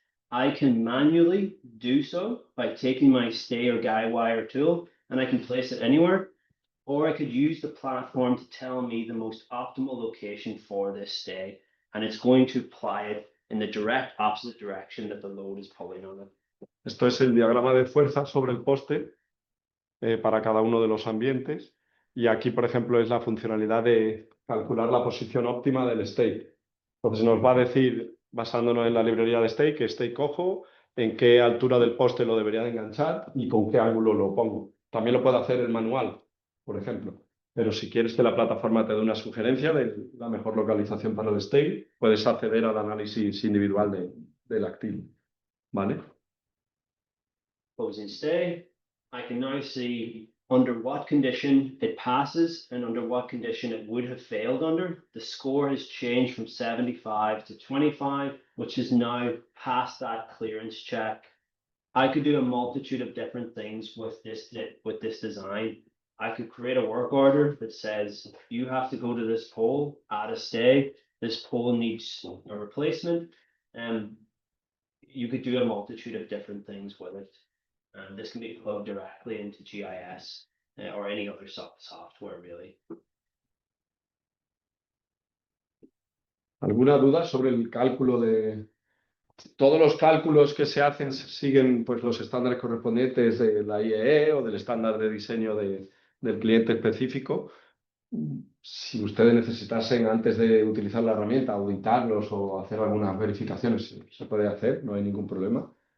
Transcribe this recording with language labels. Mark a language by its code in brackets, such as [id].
[en] I can manually do so by taking my stay or guy wire tool, and I can place it anywhere. Or I could use the platform to tell me the most optimal location for this stay, and it's going to apply it in the direct opposite direction that the load is pulling on it. [es] Esto es el diagrama de fuerza sobre el poste para cada uno de los ambientes. Y aquí, por ejemplo, es la funcionalidad de calcular la posición óptima del stake. Entonces nos va a decir, basándonos en la librería de stake, qué stake cojo, en qué altura del poste lo debería de enganchar y con qué ángulo lo pongo. También lo puede hacer el manual, por ejemplo. Pero si quieres que la plataforma te dé una sugerencia de la mejor localización para el stake, puedes acceder al análisis individual del activo. ¿Vale? [en] Closing stay, I can now see under what condition it passes and under what condition it would have failed under. The score has changed from 75 to 25, which is now past that clearance check. I could do a multitude of different things with this design. I could create a work order that says you have to go to this pole, add a stay. This pole needs a replacement, and you could do a multitude of different things with it. And this can be plugged directly into GIS or any other software, really. [es] ¿Alguna duda sobre el cálculo de...? Todos los cálculos que se hacen siguen pues, los estándares correspondientes de la IEE o del estándar de diseño del cliente específico. Si ustedes necesitasen, antes de utilizar la herramienta, auditarlos o hacer algunas verificaciones, se puede hacer, no hay ningún problema.